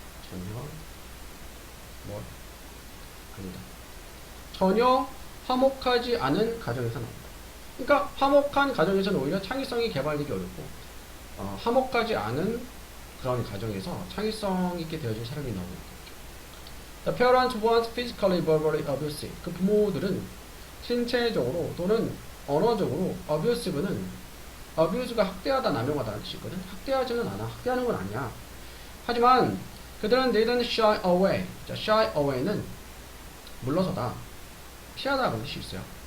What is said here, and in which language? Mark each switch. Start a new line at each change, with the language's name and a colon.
Korean: 전혀 뭐 아니다. 전혀 화목하지 않은 가정에서 나온다. 그러니까 화목한 가정에서는 오히려 창의성이 개발되기 어렵고 화목하지 않은 그런 가정에서 창의성 있게 되어진 사람이 나오는 거죠.
English: The parents want physically, verbally abusive.
Korean: 그 부모들은 신체적으로 또는 언어적으로 abusive는 abuse가 학대하다, 남용하다는 뜻이거든. 학대하지는 않아. 학대하는 건 아니야. 하지만 그들은
English: didn't shy away.
Korean: 자, shy away는 물러서다, 피하다 그런 뜻이 있어요.